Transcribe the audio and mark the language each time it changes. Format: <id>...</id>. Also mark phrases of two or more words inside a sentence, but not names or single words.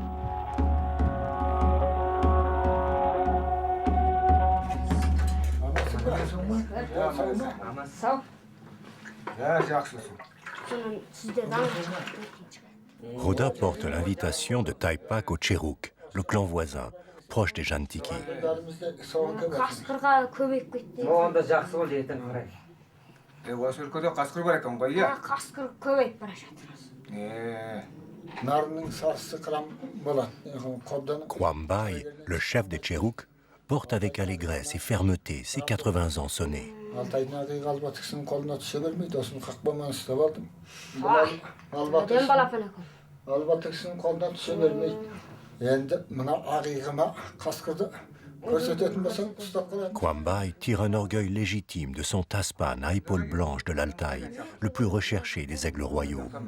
<fr>Roda porte l'invitation de Taipak au Cheruk, le clan voisin, proche des Jantiki.</fr> <kk>қасқырға көбейіп кетті Онда жақсы ғой етін қарай. Осы өлкеде қасқыр бар екен ғой, иә? қасқыр көбейіп бара жатыр</kk> <fr>Kwambay, le chef des Cheruk, porte avec allégresse et fermeté ses 80 ans sonnés. Kwambay tire un orgueil légitime de son taspan à épaules blanches de l'Altaï, le plus recherché des aigles royaux.</fr>